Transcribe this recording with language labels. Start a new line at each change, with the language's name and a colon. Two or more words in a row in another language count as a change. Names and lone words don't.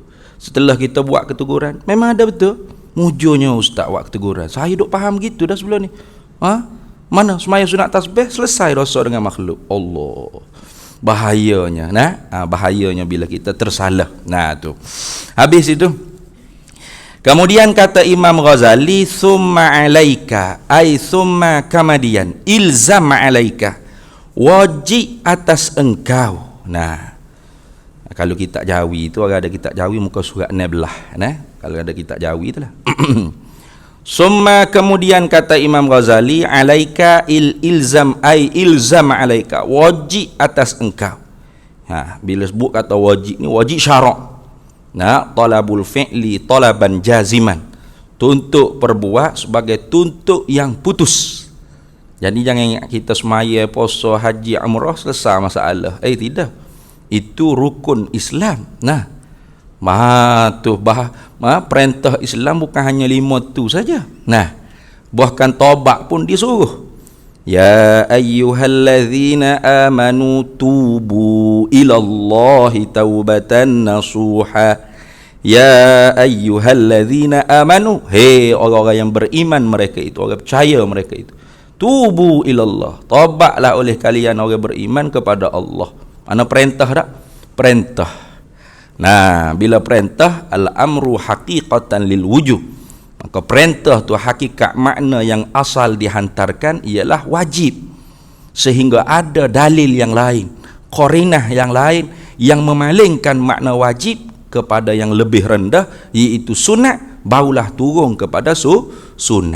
Malay: Setelah kita buat keteguran, memang ada betul, mujurnya ustaz buat keteguran, saya duk faham gitu dah sebelum ni. Mana semaya sunat tasbih, selesai dosa dengan makhluk. Allah, bahayanya. Bahayanya bila kita tersalah. Tu habis itu. Kemudian kata Imam Ghazali,
Arabic: ثم عليك أي ثم
Malay: kamadian,
Arabic: إلزام عليك,
Malay: wajib atas engkau. Kalau kitab Jawi tu, ada kitab Jawi muka surat 16. Kalau ada kitab Jawi itulah. Summa, kemudian kata Imam Ghazali,
Arabic: عليك إلزام أي إلزام عليك,
Malay: wajib atas engkau. Bila sebut kata wajib ni, wajib syarak.
Arabic: طلب الفعل طلبا جازما,
Malay: tuntut perbuat sebagai tuntut yang putus. Jadi jangan ingat kita semaya, puasa, haji, umrah selesai masalah. Tidak. Itu rukun Islam. Perintah Islam bukan hanya 5 tu saja. Bahkan taubat pun disuruh.
Arabic: يا أيها الذين آمنوا توبوا إلى الله توبة نصوحا. يا أيها الذين آمنوا,
Malay: hei orang-orang yang beriman mereka itu, orang percaya mereka itu.
Arabic: توبوا إلى الله,
Malay: taubatlah oleh kalian orang beriman kepada Allah. Ana perintah tak? Perintah. Nah, bila perintah
Arabic: الأمر حقيقة للوجوب.
Malay: Maka perintah tu hakikat makna yang asal dihantarkan ialah wajib. Sehingga ada dalil yang lain, qarinah yang lain yang memalingkan makna wajib kepada yang lebih rendah, iaitu sunat, barulah turun kepada sunat.